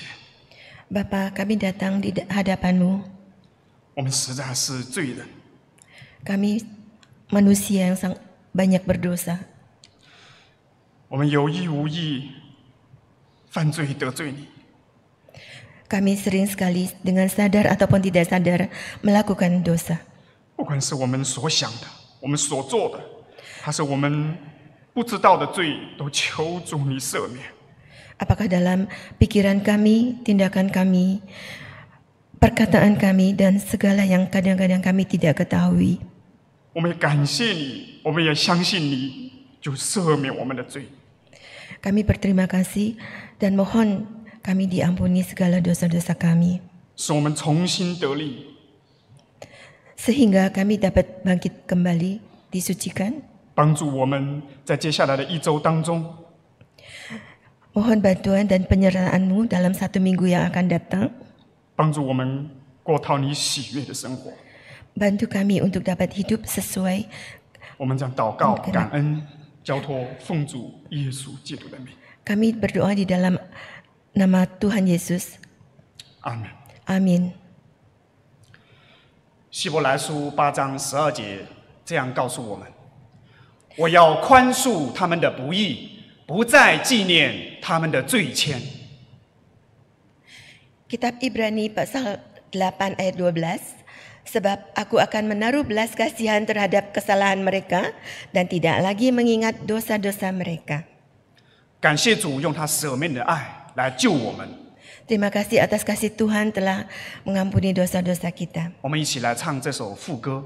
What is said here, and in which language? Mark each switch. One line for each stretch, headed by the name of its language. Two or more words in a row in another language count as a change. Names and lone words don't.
Indonesian: Bapa, kami datang di hadapan-Mu.
Chinese: 我们实在是罪人，
Indonesian: Kami manusia yang banyak berdosa.
Chinese: 我们有意无意犯罪得罪你，
Indonesian: Kami sering sekali dengan sadar ataupun tidak sadar melakukan dosa.
Chinese: 不管是我们所想的、我们所做的，还是我们不知道的罪，都求主你赦免。
Indonesian: Apakah dalam pikiran kami, tindakan kami, perkataan kami, dan segala yang kadang-kadang kami tidak ketahui.
Chinese: 我们也感谢你，我们也相信你，就赦免我们的罪。
Indonesian: Kami berterima kasih dan mohon kami diampuni segala dosa-dosa kami.
Chinese: 使我们重新得力，
Indonesian: Sehingga kami dapat bangkit kembali, disucikan.
Chinese: 帮助我们在接下来的一周当中，
Indonesian: Mohon bantuan dan penyertaan-Mu dalam 1 minggu yang akan datang.
Chinese: 帮助我们过讨你喜悦的生活。
Indonesian: Bantu kami untuk dapat hidup sesuai.
Chinese: 我们将祷告、感恩、交托，奉主耶稣基督的名。
Indonesian: Kami berdoa di dalam nama Tuhan Yesus.
Chinese: 阿门。
Indonesian: Amin.
Chinese: 希伯来书8章12节这样告诉我们：我要宽恕他们的不义，不再纪念他们的罪愆。
Indonesian: Kitab Ibrani pasal 8 ayat 12. Sebab aku akan menaruh belas kasihan terhadap kesalahan mereka dan tidak lagi mengingat dosa-dosa mereka.
Chinese: 感谢主用他舍命的爱来救我们。
Indonesian: Terima kasih atas kasih Tuhan telah mengampuni dosa-dosa kita.
Chinese: 我们一起来唱这首副歌。